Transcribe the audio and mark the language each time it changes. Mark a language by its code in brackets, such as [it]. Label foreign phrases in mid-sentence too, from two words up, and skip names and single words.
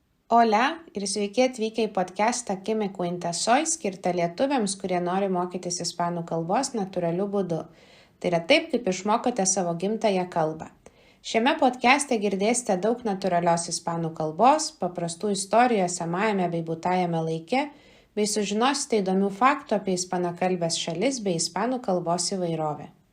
[lt] Hola ir sveiki atvykę į podcastą ¿Qué me cuentas hoy? Skirtą lietuviams, kurie nori mokytis ispanų kalbos natūraliu būdu. Tai yra taip, kaip išmokote savo gimtąją kalbą. Šiame podcaste girdėsite daug natūralios ispanų kalbos, paprastų istorijų esamajame bei būtajame laike, bei sužinosite įdomių faktų apie ispanakalbės šalis bei ispanų kalbos įvairovę.